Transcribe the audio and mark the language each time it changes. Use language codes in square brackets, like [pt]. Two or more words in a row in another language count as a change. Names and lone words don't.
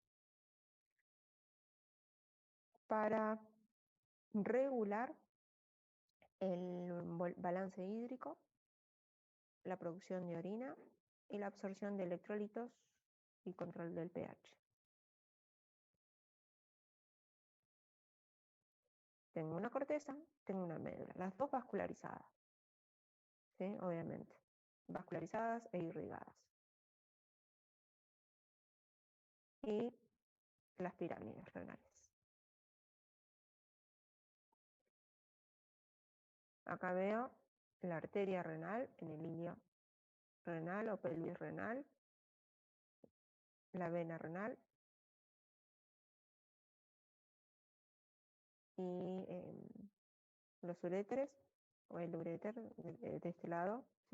[es] Para regular el balance hídrico, la producción de orina y la absorción de electrolitos y control del pH. Tengo una corteza, tengo una médula, las dos vascularizadas, ¿sí? Obviamente, vascularizadas e irrigadas. Y las pirámides renales. Acá veo la arteria renal en el ilio renal o pelvis renal, la vena renal y los uréteres, o el uréter de este lado, ¿sí?